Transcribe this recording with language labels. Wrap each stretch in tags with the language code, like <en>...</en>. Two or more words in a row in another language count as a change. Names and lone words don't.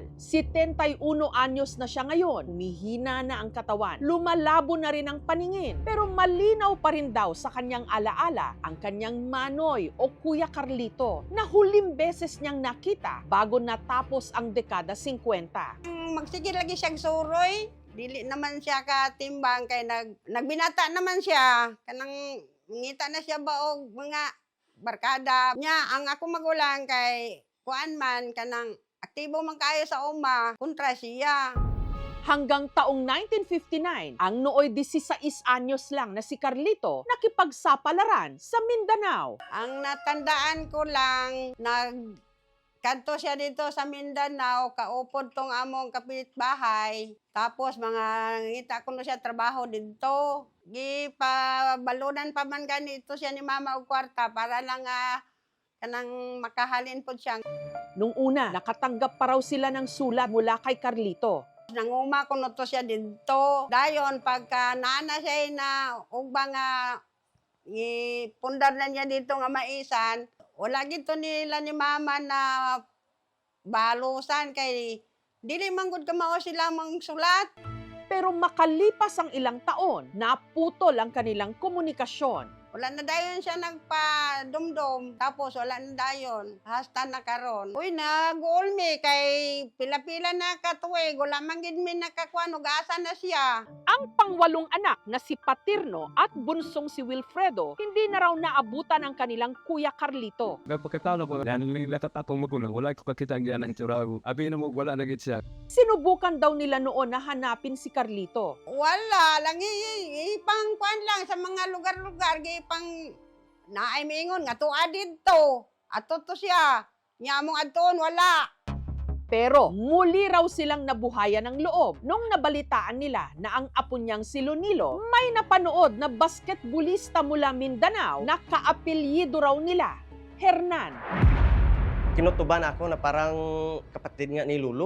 <tl>71 anyos na siya ngayon. Humihina na ang katawan. Lumalabo na rin ang paningin. Pero malinaw pa rin daw sa kanyang alaala ang kanyang manoy o Kuya Carlito na huling beses niyang nakita bago natapos ang dekada 50.</tl> <ceb>Magsigil lagi siyang suroy. Dili naman siya katimbang kay nagbinata naman siya. Kanang ngita na siya ba og mga barkada nya. Ang ako magulang kay kuan man kanang aktibo man kayo sa uma kontra siya.</ceb> <tl>Hanggang taong 1959, ang nooy 16 anyos lang na si Carlito nakipagsapalaran sa Mindanao. Ang natandaan ko lang,</tl> <ceb>nagkanto siya dito sa Mindanao, kaupod tong among kapitbahay. Tapos mga ngita ko na siya trabaho dito. Gipabalunan pa man ganito siya ni mama og kwarta para lang kanang makahalin po siya.</ceb> <tl>Nung una, nakatanggap pa raw sila ng sulat mula kay Carlito.</tl> <ceb>Nanguma ko na to siya dito. Dayon, pagka nana siya na ugba nga ipundar na niya dito nga maisan, wala gito nila ni mama na balusan kay dili man gud kamao sila mang sulat.</ceb> <tl>Pero makalipas ang ilang taon, naputol ang kanilang komunikasyon.</tl> <ceb>Wala na dayon siya nagpa-dumdum, tapos wala na dayon, hasta na karon. Uy, nag-ulmi kay pila-pila na katuig, wala man gid mi nakakuan ug asa na siya.</ceb> <tl>Ang pangwalong anak na si Patirno at bunsong si Wilfredo, hindi na raw naabutan ang kanilang Kuya Carlito.</tl> <ceb>Pagkatalo ko, latat atong magulang, wala ko kakita ang yan ng tsurago. Abi na mo, wala na gid siya.</ceb> <tl>Sinubukan daw nila noon na hanapin si Carlito.</tl> <ceb>Wala lang ipang kuan lang sa mga lugar-lugar ipang naay mingon nga tuwa didto. Ato to siya. Nya mong adton wala.</ceb> <tl>Pero muli raw silang nabuhayan ng loob nung nabalitaan nila na ang apo niyang si Leonilo may napanood na basketballista mula Mindanao na kaapelyido raw nila, Hernan. Kinutuban ako na parang kapatid nga ni Lolo.</tl>